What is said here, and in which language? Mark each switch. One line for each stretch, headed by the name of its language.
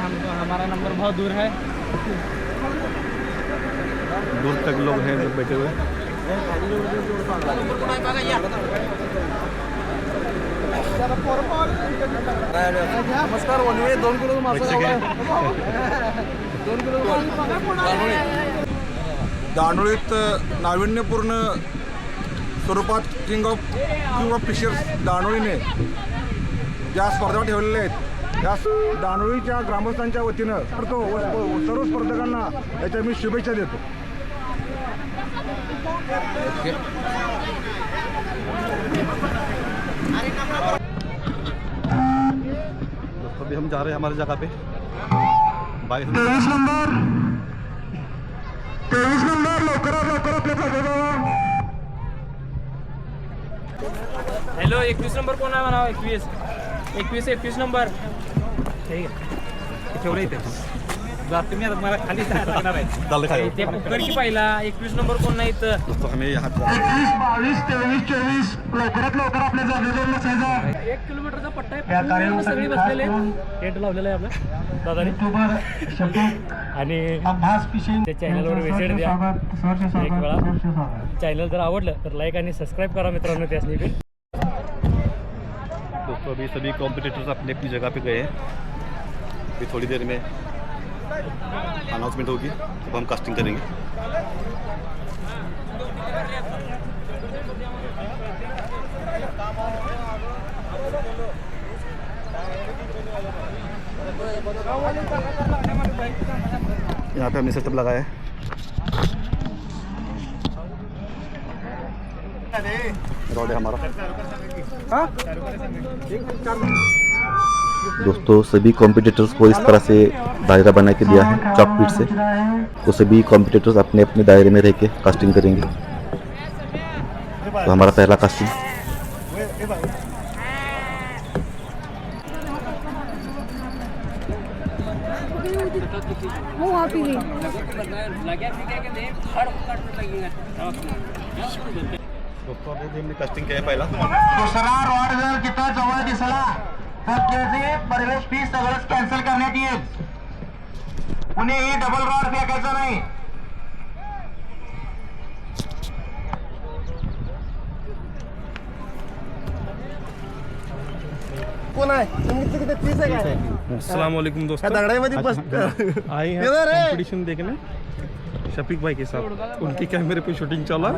Hindi: हमको हमारा नंबर बहुत दूर है दूर तक लोग हैं लोग बैठे हुए
Marathi: नमस्कार वनवे 2 किलो दानोळीत नाविन्यपूर्ण स्वरूपात किंग ऑफ फिशर्स दानोळीने ज्या स्पर्धा ठेवलेल्या आहेत या दानोळीच्या ग्रामस्थांच्या वतीनं सर्व स्पर्धकांना याच्या मी शुभेच्छा देतो
Hindi: दोस्तों अभी हम जा रहे हैं हमारी जगह पे 22
Marathi: नंबर लवकरात लवकर आपल्या जागेवर हॅलो 21 नंबर कोण आहे म्हणा 21 नंबर ठीक आहे ठेवलं इथे तुम्ही आता मला खाली टाकणार आहे चल खाली ते पकड की पहिला 21 नंबर कोण नाही तर
Hindi: दोस्तों हमें यहाँ
Marathi: 22 23 24 लवकरात लवकर आपल्या जागेवर बसायचं 1 किलोमीटरचा पट्टा आहे सगळी बसलेले टेंट लावलेलं आहे आपलं दादाने आणि त्या चॅनलवर व्हिजिट द्या एक वेळा चॅनल जर आवडलं तर लाईक आणि सबस्क्राईब करा मित्रांनो त्यासनी पण
Hindi: दोस्तों अभी सभी कॉम्पिटिटर्स अपनी अपनी जगह पे गए हैं अभी थोड़ी देर में अनाउंसमेंट होगी तब हम कास्टिंग करेंगे यहाँ पे हमने सेटअप लगाया है रोड है हमारा दोस्तों सभी कॉम्पिटिटर्स को इस तरह से दायरा बना के दिया है चॉकपीट से, तो सभी कॉम्पिटिटर्स अपने अपने दायरे में रह के कास्टिंग करेंगे। तो हमारा पहला कास्टिंग वो वहाँ पे गई दोस्तों अभी हमने कास्टिंग किया है पहला
Marathi: दुसरा रॉड जर तिथं जवळ दिसला तर त्याचे प्रवेश फी सगळंच कॅन्सल करण्यात येईल कुणीही डबल रॉड फेकायचा नाही. कोण आहे तुम्ही किती 30 आहे काय?
Hindi: अस्सलाम वालेकुम दोस्तों,
Marathi: दगडामध्ये बस
Hindi: आए हैं इधर है। कंपटीशन देखने शफीक भाई के साथ, उनके कैमरे पे शूटिंग चला